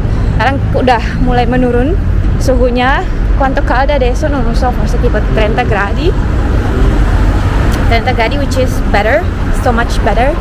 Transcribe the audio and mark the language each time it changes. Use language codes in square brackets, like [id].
[id] Sekarang udah mulai menurun suhunya. [it] Quanto calda adesso non lo so, forse tipo 30 gradi. [en] 30 gradi, which is better, so much better.